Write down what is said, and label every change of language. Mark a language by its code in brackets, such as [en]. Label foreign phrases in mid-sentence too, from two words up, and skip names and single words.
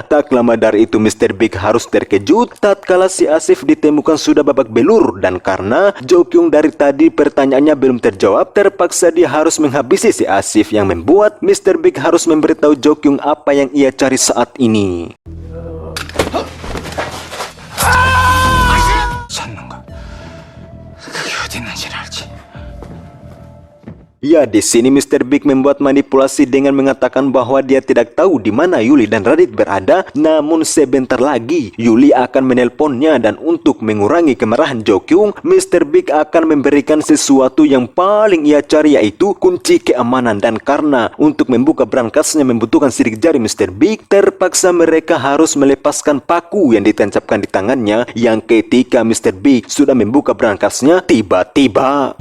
[id] Tak lama dari itu Mr. Big harus terkejut tatkala si Asif ditemukan sudah babak belur, dan karena Jo Kyung dari tadi pertanyaannya belum terjawab, terpaksa dia harus menghabisi si Asif, yang membuat Mr. Big harus memberitahu Jo Kyung apa yang ia cari saat ini. [ko] 찾는 거. 그게 어디 있는지는 알지. [id] Ya, di sini Mr. Big membuat manipulasi dengan mengatakan bahwa dia tidak tahu di mana Yuli dan Radit berada. Namun sebentar lagi Yuli akan menelponnya, dan untuk mengurangi kemarahan Jo Kyung, Mr. Big akan memberikan sesuatu yang paling ia cari, yaitu kunci keamanan. Dan karena untuk membuka berangkasnya membutuhkan sidik jari Mr. Big, terpaksa mereka harus melepaskan paku yang ditancapkan di tangannya. Yang ketika Mr. Big sudah membuka berangkasnya, tiba-tiba